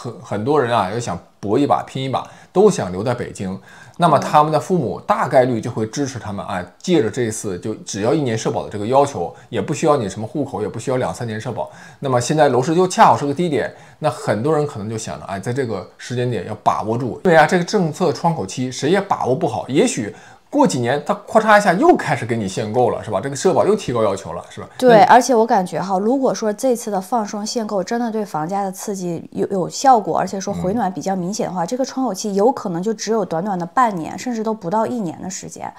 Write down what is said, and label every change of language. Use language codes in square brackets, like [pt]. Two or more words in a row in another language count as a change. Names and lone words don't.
[zh] 很多人啊，要想搏一把、拼一把，都想留在北京。那麼他們的父母大概率就會支持他們，哎，借着這一次就只要1年社保的這個要求，也不需要你什麼戶口，也不需要2、3年社保。那麼現在樓市就恰好是個低點，那很多人可能就想着，哎，在這個時間點要把握住，因為啊，這個政策窗口期誰也把握不好，也許過幾年，它咔嚓一下又開始給你限購了，是吧？這個社保又提高要求了，是吧？對，而且我感覺哈，如果說這次的放鬆限購真的對房價的刺激有效果，而且說回暖比較明顯的話，這個窗口期有可能就只有短短的半年，甚至都不到1年的時間。